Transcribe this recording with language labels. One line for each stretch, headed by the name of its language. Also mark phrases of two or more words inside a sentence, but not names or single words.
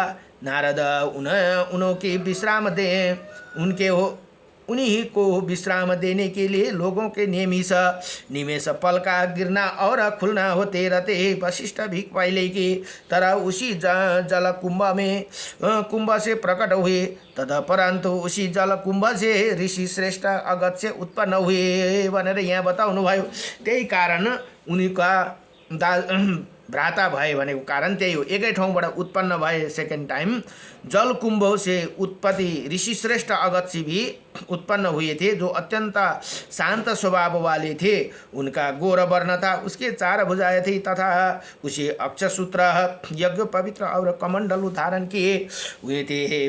Hindi: नारद उन्होंने विश्राम दे उन्हीं को विश्राम देने के लिए लोगों के निमेष पल का गिरना और खुलना होते रहते। वशिष्ठ भी पहले की तरह उसी जल कुंभ से प्रकट हुए, तथा परंतु उसी जल कुंभ से ऋषि श्रेष्ठ अगत्य उत्पन्न हुए
Nepali: भनेर यहाँ बताउनु भयो। त्यही कारण उनीका भ्राता भए भनेको कारण त्यही हो, एकै ठाउँबाट उत्पन्न भए।
English: second time
Hindi: जल कुंभ से उत्पत्ति ऋषि श्रेष्ठ अगत्य भी उत्पन्न हुए थे, जो अत्यंत शांत स्वभाव वाले थे। उनका गौर वर्ण था, उसके 4 भुजाएं थी, तथा उसे अक्षसूत्र यज्ञ पवित्र और कमंडल धारण किए हुए थे।